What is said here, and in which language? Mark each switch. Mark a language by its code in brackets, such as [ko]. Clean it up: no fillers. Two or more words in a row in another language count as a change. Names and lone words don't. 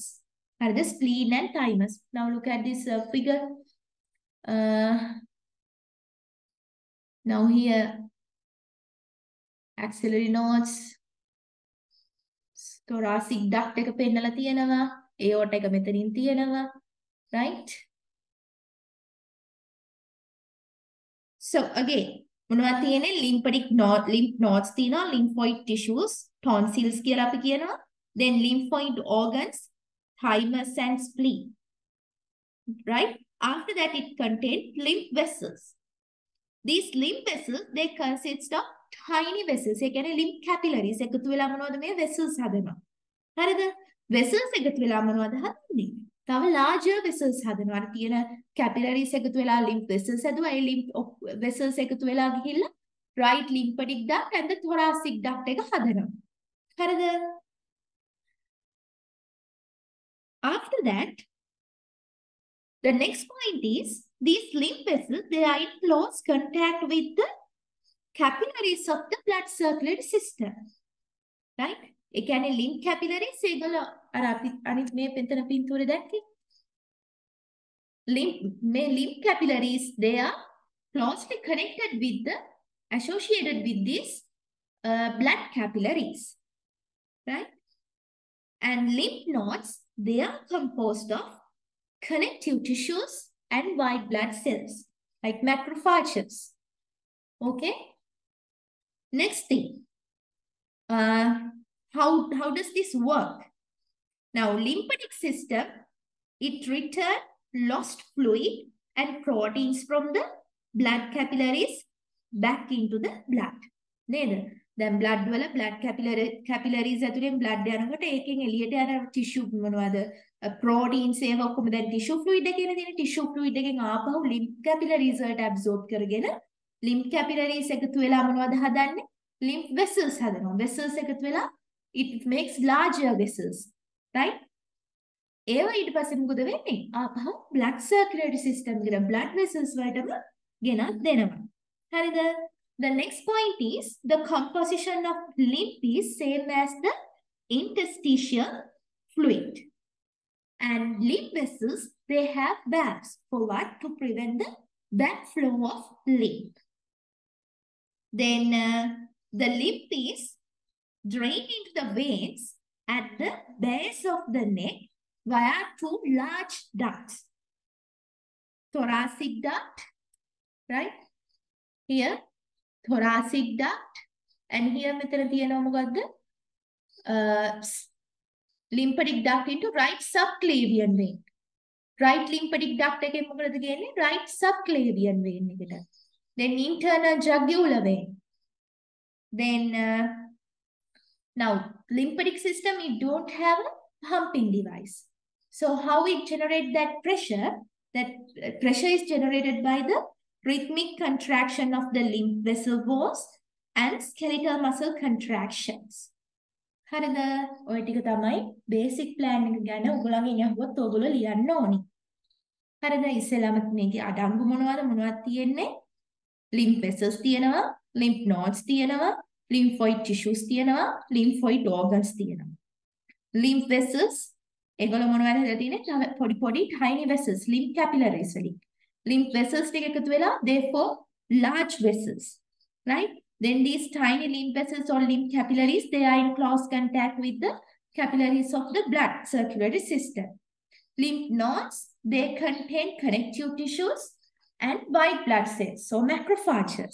[en] Are the spleen and thymus. Now look at this figure. Now here, axillary nodes, thoracic duct [si] එක පෙන්නලා තියෙනවා. aorta එක මෙතනින් තියෙනවා. [en] Right? So again, [si] මොනවද තියෙන්නේ? [en] lymph nodes තියෙනවා, lymphoid tissues, tonsils [si] කියලා අපි කියනවා. [en] Then lymphoid organs, thymus and spleen. Right? After that, it contains lymph vessels. These lymph vessels, they consist of tiny vessels. [si] ඒ කියන්නේ [en] lymph capillaries [si] එකතු වෙලා මොනවද මේ vessels හදනවා. හරිද? vessels එකතු වෙලා මොනවද හදන්නේ? තව [en] larger vessels [si] හදනවා. අර තියෙන capillaries එකතු වෙලා [en] lymph vessels [si] හදුවා. ඒ [en] lymph vessels [si] එකතු වෙලා ගිහිල්ලා [en] right lymphatic duct and the thoracic duct [si] එක හදනවා. හරිද? [en] After that, the next point is these lymph vessels, they are in close contact with the capillaries of the blood circulatory system. Right? [si] ඒ කියන්නේ [en] lymph capillaries [si] ඒගොල්ලෝ අර අපි අනිත් මේ පෙතන පින්තූරේ දැක්කේ. [en] lymph capillaries, they are closely connected with the associated with these blood capillaries. Right? And lymph nodes, they are composed of connective tissues and white blood cells like macrophages. Okay? Next thing. How does this work? Now, lymphatic system, it returns lost fluid and proteins from the blood capillaries back into the blood. [si] නේද? දැන් blood වල [en] blood capillaries [si] ඇතුලෙන් blood යනකොට ඒකෙන් එළියට යන tissue මොනවද? proteins ඒවා ඔක්කොම දැන් [en] tissue fluid [si] එකේනේ තියෙන [en] tissue fluid [si] එකෙන් ආපහු [en] lymph capillaries [si] වලට absorb කරගෙන [en] lymph capillaries [si] එකතු වෙලා මොනවද හදන්නේ? lymph vessels හදනවා. vessels එකතු වෙලා it makes larger vessels. Right? ඒවා ඊට පස්සේ මොකද වෙන්නේ? ආපහු [en] blood circulatory system [si] එකට [en] blood vessels [si] වලටම ගෙනත් දෙනවා. හරිද? [en] The next point is the composition of lymph is same as the interstitial fluid. And lymph vessels, they have valves for what? To prevent the backflow of lymph. Then the lymph is drained into the veins at the base of the neck via two large ducts. Thoracic duct, right? Here, thoracic duct. And here, [si] මෙතන තියෙනවා මොකද්ද? [en] Lymphatic duct into right subclavian vein. Right lymphatic duct [si] එකෙන් මොකද කියන්නේ? [en] Right subclavian vein එකට. Then internal jugular vein. Then now lymphatic system, it don't have a pumping device. So how it generates that pressure? That pressure is generated by the rhythmic contraction of the lymph vessel walls and skeletal muscle contractions. [si] හරිද? ඔය ටික තමයි [en] basic plan [si] එක ගැන ඔයගොල්ලන්ගෙන් අහුවොත් ඔයගොල්ලෝ ලියන්න ඕනි. හරිද? ඉස්සෙල්ලාම මේකේ අඩංගු මොනවද තියෙන්නේ? [en] lymph vessels තියෙනවා, lymph nodes තියෙනවා, lymphoid tissues තියෙනවා, lymphoid organs තියෙනවා. lymph vessels [si] ඒගොල්ලෝ මොනවද හදලා තියෙන්නේ? [en] පොඩි tiny vessels, lymph capillaries වලින්. lymph vessels [si] ටික එකතු වෙලා [en] therefore large vessels, right? Then these tiny lymph vessels or lymph capillaries, they are in close contact with the capillaries of the blood circulatory system. Lymph nodes, they contain connective tissues and white blood cells, so macrophages.